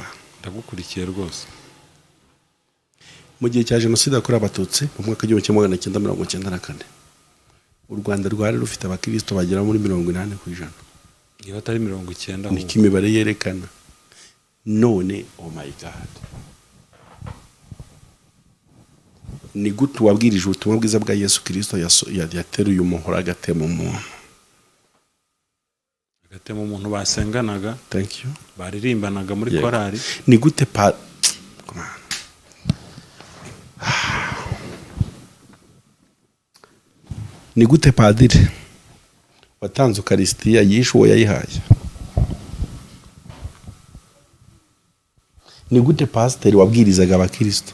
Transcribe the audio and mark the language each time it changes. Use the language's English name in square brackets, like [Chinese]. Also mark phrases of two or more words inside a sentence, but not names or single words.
[Kinyarwanda] Ndagukurikiye rwose. Mu gihe cya Jenoside yakorewe Abatutsi mu mwaka w'1994 u Rwanda rwari rufite abakristo bagera muri 80%. iyo atari 90 niko imibare yerekana. None [English] oh my god, [Kinyarwanda] ni gute wabwirije ubutumwa bwiza bwa Yesu Kristo yateruye umuhoro agatema umuntu? agatema umuntu basenganaga. [English] Thank you. [Kinyarwanda] baririmbanaga muri korari. Ni gute ni gute padiri watanze Ukaristiya yishe uwo yayihaye? Ni gute pasiteri wabwirizaga abakristo